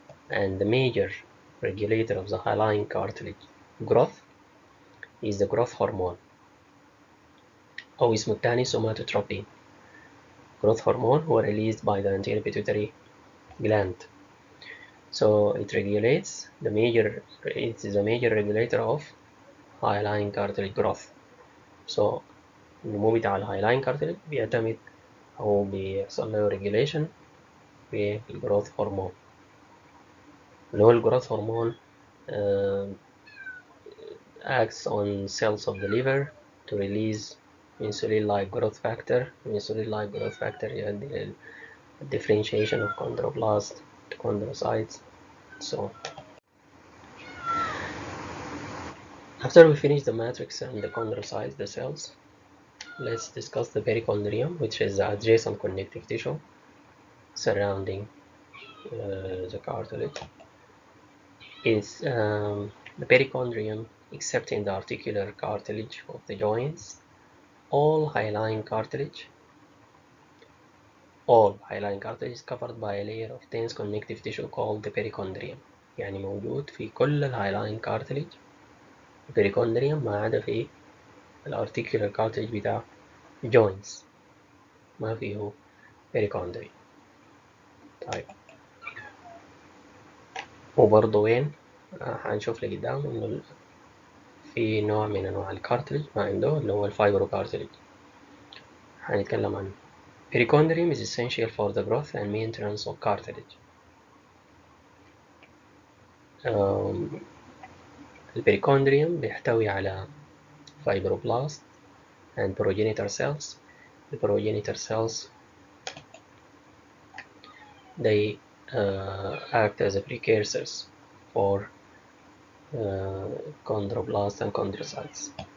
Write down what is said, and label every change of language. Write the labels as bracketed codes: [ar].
[en] And the major regulator of the hyaline cartilage growth is the growth hormone [ar] أو اسمه الثاني [en] somatotropin. Growth hormone هو released by the anterior pituitary gland. So it regulates it is a major regulator of hyaline cartilage growth. [ar] So النمو بتاع الهايلاين كارتليج بيعتمد أو بيحصل له regulation بالجروث هرمون اللي هو الجروث هرمون [en] acts on cells of the liver to release insulin-like growth factor. Insulin-like growth factor [ar] يؤدي لل [en] differentiation of chondroblast to chondrocytes. So after we finish the matrix and the chondrocytes, the cells, let's discuss the perichondrium, which is the adjacent connective tissue surrounding the cartilage. Is the perichondrium, except in the articular cartilage of the joints, all hyaline cartilage is covered by a layer of dense connective tissue called the perichondrium. [ar] يعني موجود في كل الهايلاين كارتليج perichondrium ما عدا في الارتيكولار كارتليج بتاع joints ما فيه perichondrium. طيب وبرضه وين هنشوف لقدام انه في نوع من انواع الكارتليج ما عنده اللي هو الفايبروكارتليج هنتكلم عنه. [en] Perichondrium is essential for the growth and maintenance of cartilage. [ar] البريكوندريوم بيحتوي على [en] fibroblast and progenitor cells. The progenitor cells they act as precursors for chondroblast and chondrocytes.